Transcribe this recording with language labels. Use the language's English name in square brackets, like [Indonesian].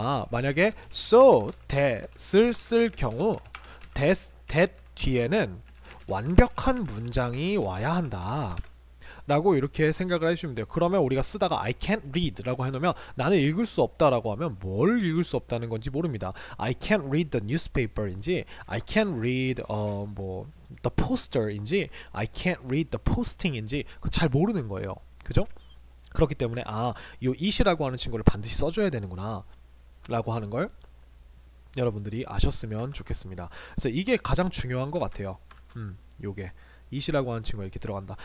[Korean] 만약에 so that을 쓸 경우 that 뒤에는 완벽한 문장이 와야 한다 라고 이렇게 생각을 해주시면 돼요. 그러면 우리가 쓰다가 [English] I can't read [Korean] 라고 해놓으면 나는 읽을 수 없다 라고 하면 뭘 읽을 수 없다는 건지 모릅니다. [English] I can't read the newspaper 인지 I can't read the poster 인지 I can't read the posting 인지 [Korean] 잘 모르는 거예요. 그죠? 그렇기 때문에 요 it이라고 하는 친구를 반드시 써줘야 되는구나 라고 하는 걸 여러분들이 아셨으면 좋겠습니다. 그래서 이게 가장 중요한 것 같아요. 요게 it이라고 하는 친구가 이렇게 들어간다.